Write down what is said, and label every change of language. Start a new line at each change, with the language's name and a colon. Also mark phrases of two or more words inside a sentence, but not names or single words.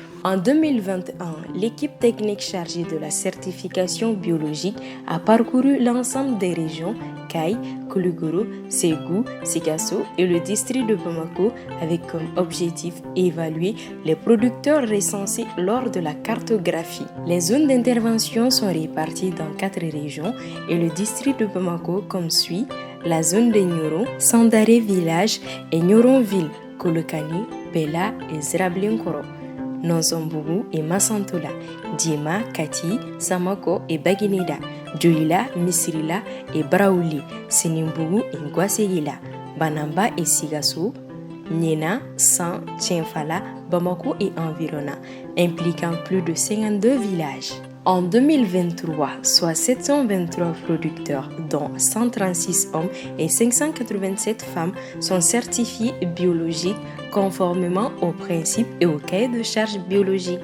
French: En 2021, l'équipe technique chargée de la certification biologique a parcouru l'ensemble des régions Kay, Koulikoro, Ségou, Sikasso et le district de Bamako avec comme objectif évaluer les producteurs recensés lors de la cartographie. Les zones d'intervention sont réparties dans 4 régions et le district de Bamako comme suit: la zone de Nyoro, Sandaré village et Nyoron-ville, Kolokani, Bela et Zrablinkoro, Nonzombougou et Massantola, Dima, Kati, Samako et Bagineda, Djoila, Misrila et Braouli, Senimbougou et Ngwasegila, Banamba et Sigassou, Niena, San, Tchenfala, Bamako et environnants, impliquant plus de 52 villages. En 2023, soit 723 producteurs, dont 136 hommes et 587 femmes, sont certifiés biologiques conformément aux principes et aux cahiers de charges biologiques.